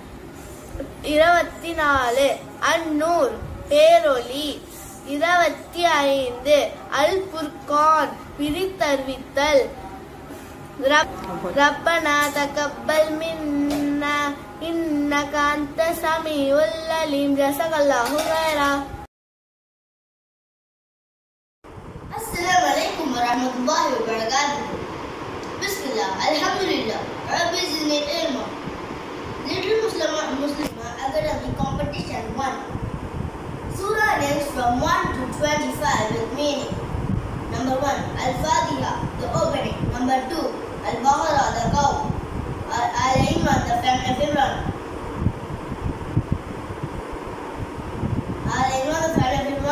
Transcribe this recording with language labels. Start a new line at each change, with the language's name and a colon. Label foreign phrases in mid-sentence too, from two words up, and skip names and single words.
Tamil: 24. அன்-நூர் பேரொளி. 25. அல்-ஃபுர்கான் பிரித்தறிவித்தல்.
Arabic: ربنا تقبل منا إنك أنت السميع العليم. جزاك الله خيرا. السلام عليكم ورحمة الله وبركاته. بسم الله الحمد لله رب زدني علما.
English: Little Muslim Academic Competition 1. Surah names from 1 to 25 with meaning. Number 1. Al-Fatiha, the opening. Number 2. Al-Baqarah, the cow. Al-Imran, the family of Imran. Al-Imran, the family of Imran.